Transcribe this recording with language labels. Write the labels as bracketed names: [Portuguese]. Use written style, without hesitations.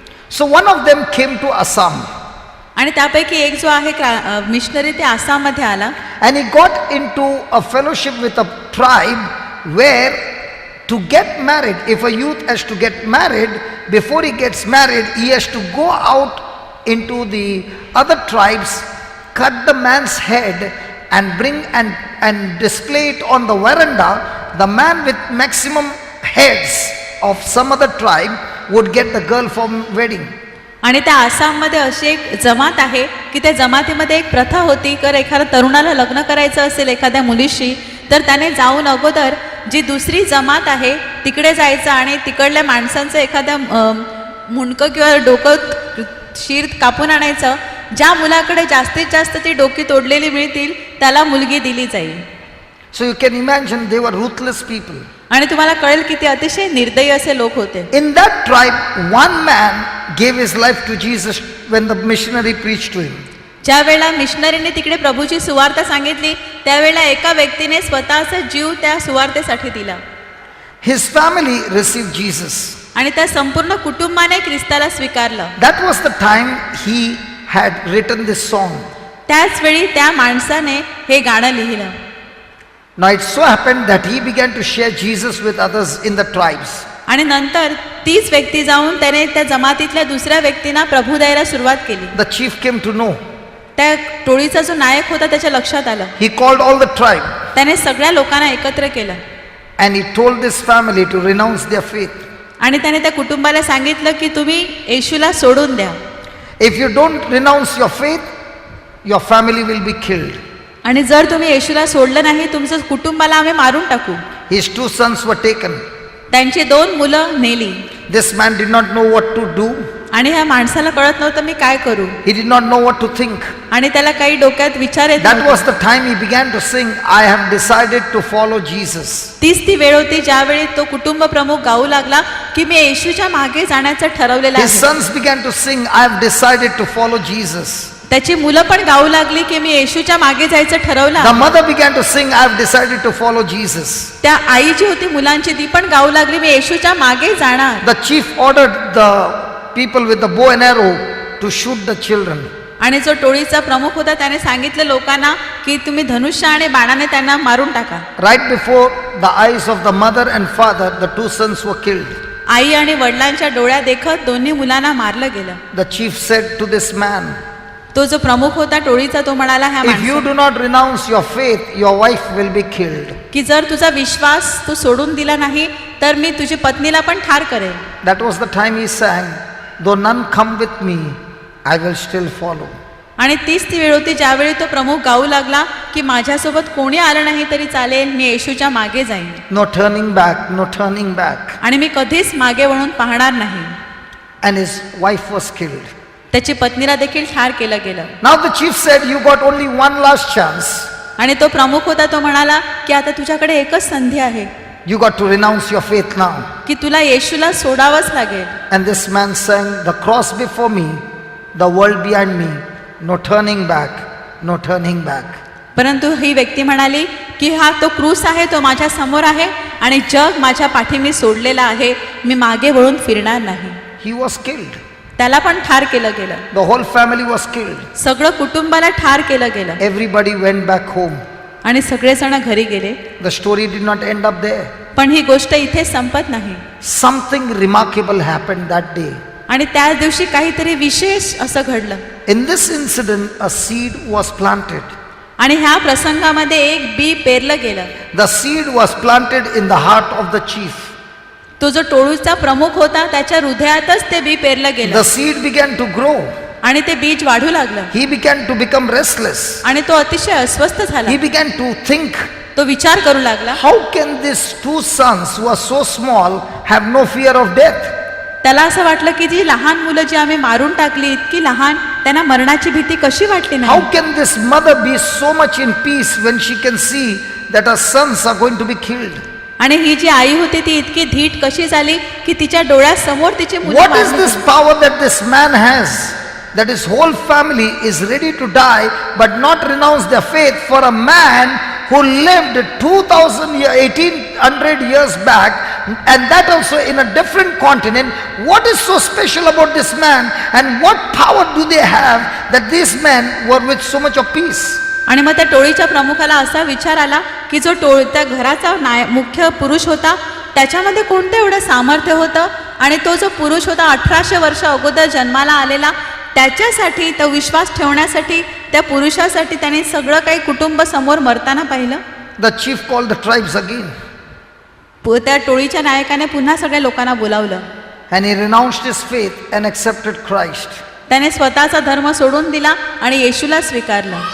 [English] So one of them came to Assam [Marathi] आणि त्यापैकी एक जो आहे मिशनरी ते आसाममध्ये आला [English] and he got into a fellowship with a tribe where to get married, if a youth has to get married, before he gets married, he has to go out into the other tribes, cut the man's head and bring and display it on the veranda. The man with maximum heads of some other tribe would get the girl for wedding. [Marathi] आणि त्या आसाममध्ये अशी एक जमात आहे की त्या जमातीमध्ये एक प्रथा होती की एखाद्या तरुणाला लग्न करायचं असेल एखाद्या मुलीशी तर त्याने जाऊन अगोदर जी दुसरी जमात आहे तिकडे जायचं आणि तिकडल्या माणसांचं एखाद्या मुंडकं किंवा डोकं शीर कापून आणायचं. ज्या मुलाकडे जास्तीत जास्त ती डोकी तोडलेली मिळतील त्याला मुलगी दिली जाईल. [English] So you can imagine they were ruthless people. [Marathi] आणि तुम्हाला कळेल की ते अतिशय निर्दयी असे लोक होते. [English] In that tribe, one man gave his life to Jesus when the missionary preached to him. [Marathi] ज्या वेळेला मिशनरीने तिकडे प्रभूची सुवार्ता सांगितली त्यावेळेला एका व्यक्तीने स्वतःचा जीव त्या सुवार्तेसाठी दिला. [English] His family received Jesus. [Marathi] आणि त्या संपूर्ण कुटुंबाने ख्रिस्ताला स्वीकारलं. [English] That was the time he had written this song. [Marathi] त्याच वेळी त्या माणसाने हे गाणं लिहिलं. [English] Now it so happened that he began to share Jesus with others in the tribes. [Marathi] आणि नंतर तीच व्यक्ती जाऊन त्याने त्या जमातीतल्या दुसऱ्या व्यक्तींना प्रभू द्यायला सुरुवात केली. [English] The chief came to know. [Marathi] त्या टोळीचा जो नायक होता त्याच्या लक्षात आलं. [English] He called all the tribe [Marathi] त्याने सगळ्या लोकांना एकत्र केलं [English] and he told this family to renounce their faith. [Marathi] आणि त्याने त्या कुटुंबाला सांगितलं की तुम्ही येशूला सोडून द्या. [English] If you don't renounce your faith, your family will be killed. [Marathi] आणि जर तुम्ही येशूला सोडलं नाही तुमचं कुटुंबाला आम्ही मारून टाकू. [English] His 2 sons were taken. [Marathi] त्यांची 2 मुलं नेली. [English] This man did not know what to do. [Marathi] आणि ह्या माणसाला कळत नव्हतं मी काय करू. [English] He did not know what to think. [Marathi] आणि त्याला काही डोक्यात विचार येत [English] That [Marathi] नव्हते. [English] was the time he began to sing, I have decided to follow Jesus. [Marathi] तीच ती वेळ होती ज्यावेळी तो कुटुंब प्रमुख गाऊ लागला की मी येशूच्या मागे जाण्याचं ठरवलेलं [English] His [Marathi] आहे. [English] sons began to sing, I have decided to follow Jesus. [Marathi] त्याची मुलं पण गाऊ लागली की मी येशूच्या मागे जायचं [English] The [Marathi] ठरवलं. [English] mother began to sing, I have decided to follow Jesus. [Marathi] त्या आई जी होती मुलांची ती पण गाऊ लागली मी येशूच्या मागे जाणार. [English] The chief ordered the people with the bow and arrow to shoot the children. [Marathi] आणि जो टोळीचा प्रमुख होता त्याने सांगितलं लोकांना की तुम्ही धनुष्य आणि बाणाने त्यांना मारून टाका. [English] Right before the eyes of the mother and father, the 2 sons were killed. [Marathi] आई आणि वडिलांच्या डोळ्या देखत दोन्ही मुलांना मारलं गेलं. [English] The chief said to this man, [Marathi] तो जो प्रमुख होता टोळीचा तो म्हणाला ह्या [English] if you do not renounce your faith, your wife will be killed. [Marathi] की जर तुझा विश्वास तू सोडून दिला नाही तर मी तुझी पत्नीला पण ठार करेन. [English] That was the time he sang, though none come with me, I will still follow. [Marathi] आणि तीच ती वेळ होती ज्यावेळी तो प्रमुख गाऊ लागला की माझ्यासोबत कोणी आलं नाही तरी चालेल, मी येशूच्या मागे जाईन [English] No turning back, no turning back. [Marathi] आणि मी कधीच मागे वळून पाहणार नाही. [English] And his wife was killed. [Marathi] त्याची पत्नीला देखील ठार केलं गेलं. [English] Now the chief said, you got only one last chance. [Marathi] आणि तो प्रमुख होता तो म्हणाला की आता तुझ्याकडे एकच संधी आहे [English] You got to renounce your faith now. [Marathi] की तुला येशूला सोडावंच लागेल. [English] And this man sang, the cross before me, the world behind me, no turning back, no turning back. [Marathi] परंतु ही व्यक्ती म्हणाली की हा तो क्रूस आहे तो माझ्या समोर आहे आणि जग माझ्या पाठी मी सोडलेला आहे, मी मागे वळून फिरणार नाही. [English] He was killed. [Marathi] त्याला पण ठार केलं गेलं. [English] The whole family was killed. [Marathi] सगळं कुटुंबाला ठार केलं गेलं [English] Everybody went back home. [Marathi] आणि सगळेजण घरी गेले. [English] The story did not end up there. [Marathi] पण ही गोष्ट इथे संपत नाही. [English] Something remarkable happened that day. [Marathi] आणि त्याच दिवशी काहीतरी विशेष असं घडलं. [English] In this incident, a seed was planted. [Marathi] आणि ह्या प्रसंगामध्ये एक बी पेरलं गेलं. [English] The seed was planted in the heart of the chief. [Marathi] तो जो टोळीचा प्रमुख होता त्याच्या हृदयातच ते बी पेरलं गेलं. [English] The seed began to grow. [Marathi] आणि ते बीज वाढू लागलं. [English] He began to become restless. [Marathi] आणि तो अतिशय अस्वस्थ झाला. [English] He began to think, [Marathi] तो विचार करू लागला, [English] how can these two sons who are so small have no fear of death? [Marathi] त्याला असं वाटलं की जी लहान मुलं जी आम्ही मारून टाकली इतकी लहान, त्यांना मरणाची भीती कशी वाटली [English] How [Marathi] नाही. [English] can this mother be so much in peace when she can see that her sons are going to be killed? [Marathi] आणि ही जी आई होती ती इतकी धीट कशी झाली की तिच्या डोळ्यासमोर तिची मुलं [English] What is [Marathi] मारली [English] this [Marathi] गेली. [English] power that this man has? That his whole family is ready to die but not renounce their faith for a man who lived 1800 years back, and that also in a different continent. What is so special about this man, and what power do they have that these men were with so much of peace? [Marathi] आणि मग त्या टोळीच्या प्रमुखाला असा विचार आला की जो त्या घराचा मुख्य पुरुष होता त्याच्यामध्ये कोणतं एवढं सामर्थ्य होतं, आणि तो जो पुरुष होता 1800 वर्ष अगोदर जन्माला आलेला, त्याच्यासाठी तो विश्वास ठेवण्यासाठी त्या पुरुषासाठी त्याने सगळं काही कुटुंब समोर मरताना पाहिलं. [English] The chief called the tribes again, [Marathi] त्या टोळीच्या नायकाने पुन्हा सगळ्या लोकांना बोलावलं [English] and he renounced his faith and accepted Christ. [Marathi] त्याने स्वतःचा धर्म सोडून दिला आणि येशूला स्वीकारलं.